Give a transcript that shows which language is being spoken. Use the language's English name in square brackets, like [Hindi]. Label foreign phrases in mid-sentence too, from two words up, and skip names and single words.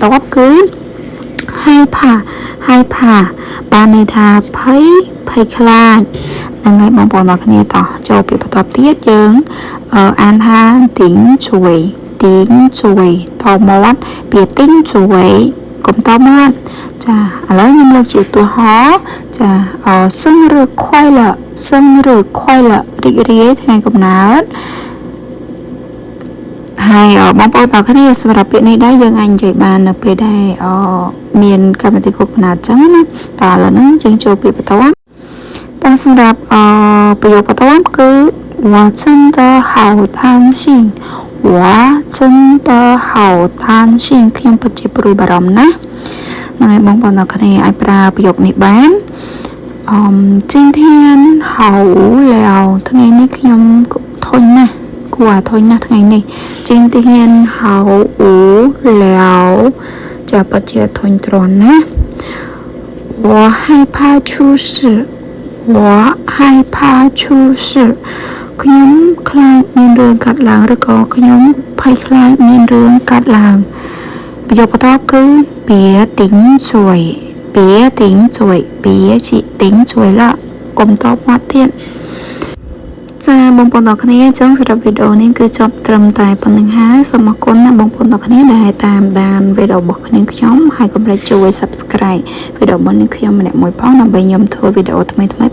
[Khmer] បន្ទាប់គឺហើយផាបានន័យថាភ័យខ្លាចហ្នឹងហើយបងប្អូនទាំងគ្នាតោះចូលពាក្យបន្ទាប់ទៀតយើងអានថាទីងជួយតមាត់ពាក្យទីងជួយកុំតមាត់ចាឥឡូវខ្ញុំលើកជាឧទាហរណ៍ចាសឹងឬខ្វៃលរីករាយថ្ងៃកំណើត ហើយបងប្អូនទាំងគ្នាសម្រាប់ពាក្យនេះដែរយើងអាចនិយាយបាននៅពេលដែលមានកម្មវិធីគូកំណើតអញ្ចឹងណាតើឥឡូវនេះយើងចូលពាក្យបន្ទាប់តើសម្រាប់ប្រយោគបន្ទាប់គឺ [Chinese] 我真的好担心 [Khmer] ខ្ញុំពិតជាព្រួយបារម្ភណាស់ហើយបងប្អូនទាំងគ្នាអាចប្រើប្រយោគនេះបាន [Chinese] 今天好无聊 [Khmer] ថ្ងៃនេះខ្ញុំធុញណាស់គួរធុញណាស់ថ្ងៃនេះ [Chinese] 今天好无聊 [Khmer] ចាពិតជាធុញទ្រាន់ណា [Chinese] 我害怕出事 [Khmer] ខ្ញុំខ្លាចមានរឿងកាត់ឡើងឬក៏ខ្ញុំភ័យខ្លាចមានរឿងកាត់ឡើងប្រយោគបន្ទាប់គឺ [Chinese] 别顶嘴了 [Khmer] កុំតបមកទៀតចាបងប្អូនទាំងគ្នាអញ្ចឹងសម្រាប់វីដេអូនេះគឺចប់ត្រឹមតែប៉ុណ្្នឹងហើយសូមអរគុណណាបងប្អូនទាំងគ្នាដែលតាមដានវីដេអូរបស់ខ្ញុំហើយកុំភ្លេចជួយ Subscribe វីដេអូរបស់ខ្ញុំម្នាក់មួយផងដើម្បីខ្ញុំធ្វើវីដេអូថ្មីៗ